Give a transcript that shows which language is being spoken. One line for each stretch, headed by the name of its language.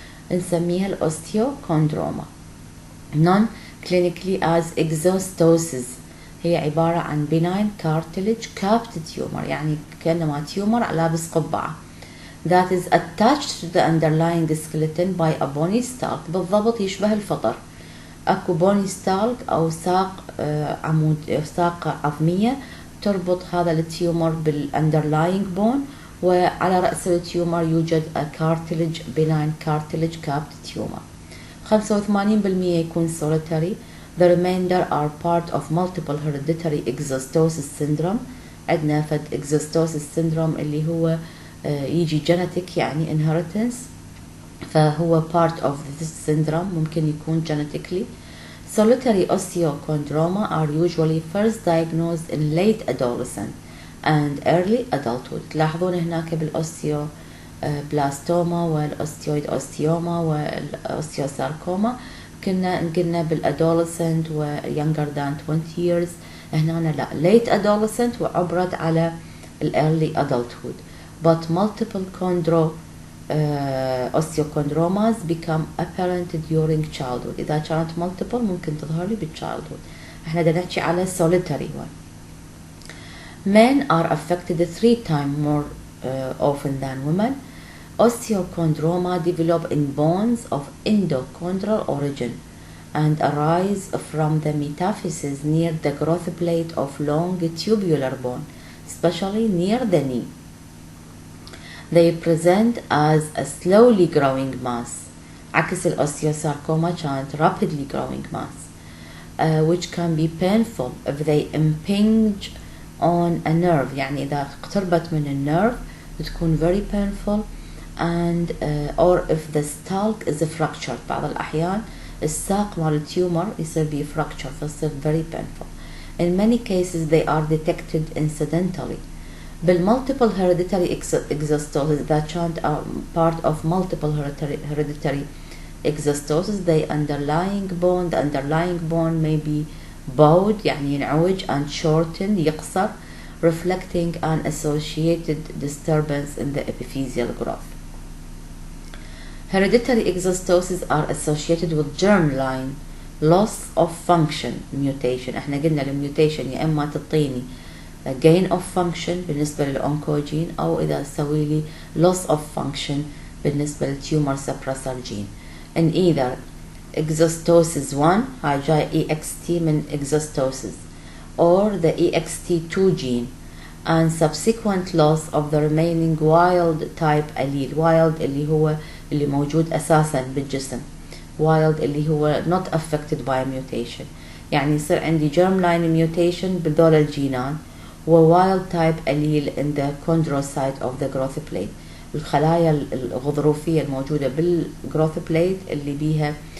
Arabic: نسميها الأوستيوكوندروما.
English: Non-clinically as exostosis،
Arabic: هي عبارة عن
English: benign cartilage capped tumor،
Arabic: يعني كأنما تيومر لابس قبعة
English: that is attached to the underlying skeleton by a bony stalk.
Arabic: بالضبط يشبه الفطر، اكو
English: bony stalk
Arabic: او ساق عمود، ساق عظمية تربط هذا التيومر بال
English: underlying bone،
Arabic: وعلى رأس التيومر يوجد
English: a cartilage benign cartilage capped tumor. 85%
Arabic: يكون
English: solitary. The remainder are part of multiple hereditary exostosis syndrome.
Arabic: عندنا فد
English: exostosis syndrome
Arabic: اللي هو يجي genetic يعني inheritance، فهو
English: part of this syndrome،
Arabic: ممكن يكون genetically.
English: Solitary osteochondroma are usually first diagnosed in late adolescent and early adulthood.
Arabic: تلاحظون هناك بالأوستيوبلاستوما والأوستيويد أوستيوما والأوستيوساركوما قلنا بالادolescent و
English: younger than 20 years.
Arabic: هنا لا
English: late adolescent
Arabic: وعبرت على
English: early adulthood. But multiple osteochondromas become apparent during childhood.
Arabic: إذا كانت multiple ممكن تظهر لي بالchildhood. احنا بدنا نحكي على
English: solitary one. Men are affected 3 times more often than women. Osteochondroma develop in bones of endochondral origin and arise from the metaphyses near the growth plate of long tubular bone, especially near the knee. They present as a slowly growing mass.
Arabic: عكس الأوستيوساركوما كانت
English: rapidly growing mass, which can be painful if they impinge on a nerve.
Arabic: يعني إذا اقتربت من النيرف تكون
English: very painful, and or if the stalk is fractured.
Arabic: بعض الأحيان الساق مال التيومر يصير بيه fracture فيصير
English: very painful. In many cases they are detected incidentally. بالmultiple hereditary exostosis
Arabic: إذا كانت
English: part of multiple hereditary exostosis, the underlying bone may be bowed
Arabic: يعني ينعوج
English: and shortened
Arabic: يقصر,
English: reflecting an associated disturbance in the epiphyseal growth. Hereditary exostosis are associated with germline loss of function mutation.
Arabic: احنا قلنا الميوتيشن يا اما تعطيني
English: gain of function
Arabic: بالنسبة للأونكوجين، أو إذا تسوي لي
English: loss of function
Arabic: بالنسبة لل
English: tumor suppressor gene. In either exostosis 1
Arabic: هاي جاي
English: EXT من exostosis or the EXT2 gene and subsequent loss of the remaining wild type allele.
Arabic: wild اللي هو اللي موجود أساسا بالجسم، wild اللي هو
English: not affected by mutation.
Arabic: يعني يصير عندي
English: germline mutation
Arabic: بذول الجينان و
English: wild type allele in the chondrocyte of the growth plate،
Arabic: الخلايا الغضروفية الموجودة بالgrowth plate اللي بيها